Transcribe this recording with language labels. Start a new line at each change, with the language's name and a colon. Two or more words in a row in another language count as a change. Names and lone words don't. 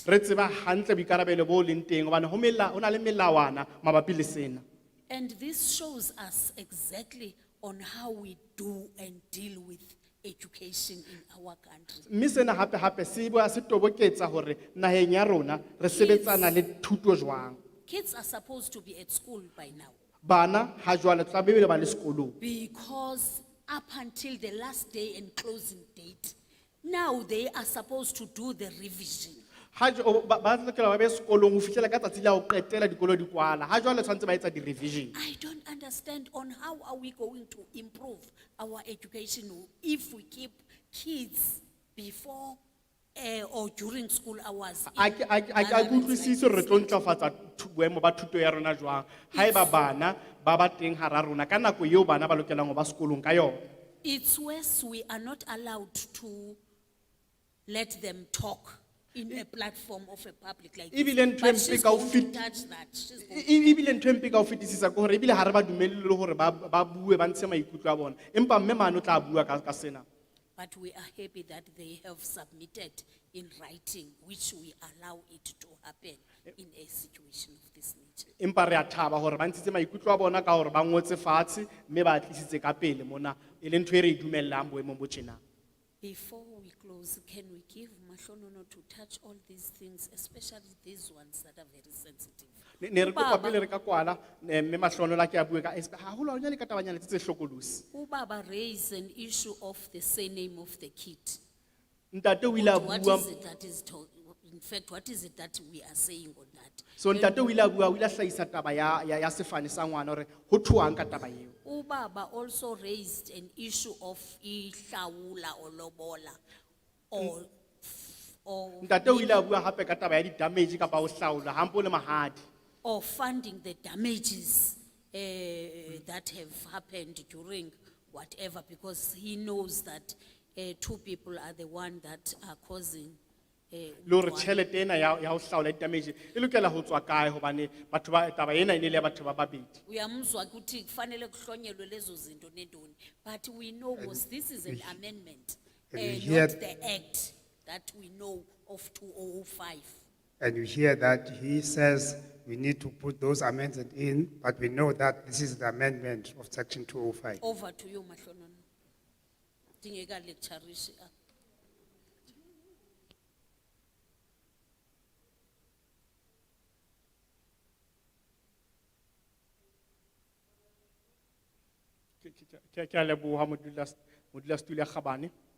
Southern Sotho: Re tseba hantle boikarabelo bo leng teng hobane ho na le melawana mabapi le sena.
English: And this shows us exactly on how we do and deal with education in our country.
Southern Sotho: Mme sena hape se bua se toboketsa hore naheng ya rona re sebetsana le thuto jwang.
English: Kids are supposed to be at school by now,
Southern Sotho: Bana ha jwale tlamehile ba le sekolong.
English: because up until the last day and closing date, now they are supposed to do the revision.
Southern Sotho: Ha ba lokela ba be sekolong ho fihlela ka tsatsi la ho qetela dikolo di kwala. Ha jwale tshwantse ba etsa di-revision.
English: I don't understand on how are we going to improve our education if we keep kids before or during school hours.
Southern Sotho: A ke utlwisise hore re tlo ntlafatsa boemo ba thuto ya rona jwang. Haeba bana ba teng hara rona ka nako eo bana ba lokelang ho ba sekolong ka yona.
English: It's worse we are not allowed to let them talk in a platform of a public like this.
Southern Sotho: Ebile ntho e
English: But
Southern Sotho: mpe
English: she's
Southern Sotho: ka ho
English: going to
Southern Sotho: fet-
English: touch that. She's going
Southern Sotho: Ebile ntho e mpe ka ho fetisisa ke hore ebile ha re ba dumelle le hore ba bue ba ntshe maikutlo a bona. Empa mme mane o tla bua ka sena.
English: But we are happy that they have submitted in writing, which we allow it to happen in a situation of this nature.
Southern Sotho: Empa re a thaba hore ba ntshitse maikutlo a bona ka hore ba ngotse fatshe mme ba tlisitse ka pele mona e le ntho e re dumellang boemong bo tjena.
English: Before we close, can we give Mahlonono to touch all these things, especially these ones that are very sensitive?
Southern Sotho: Ne re kopa
Zulu: Ubaba-
Southern Sotho: pele re ka kwala mme mahlonola ke a bue ka haholo hanyane ka tabanyana tse hlokolosi.
English: Ubaba raised an issue of the surname of the kid.
Southern Sotho: Ntate o ile a
English: What
Southern Sotho: bua
English: is it that is told? In fact, what is it that we are saying on that?
Southern Sotho: so ntate o ile a bua o ile a hlahisa taba ya sefane sa ngwana hore ho thuwang ka taba eo.
English: Ubaba also raised an issue of ihlawula or lobola or
Southern Sotho: Ntate o ile a bua hape ka taba ya di-damage kapa ho hlaola hampo le mahadi.
English: or funding the damages that have happened during whatever, because he knows that two people are the one that are causing
Southern Sotho: Le hore tjhelete ena ya ho hlaola di-damage e lokela ho tswa kae hobane batho ba taba ena e ne le ya batho ba babedi.
Zulu: uyamuzwa ukuthi kufanele kuhlonyelwe lezo zinto nentoni,
English: but we know because this is an amendment and we hear- not the act that we know of 2005. And you hear that he says we need to put those amendments in, but we know that this is the amendment of section 205. Over to you, Mahlonono. Dingeka lectureish.
Southern Sotho: Ke a leboha modulasetulo ya Kgabane.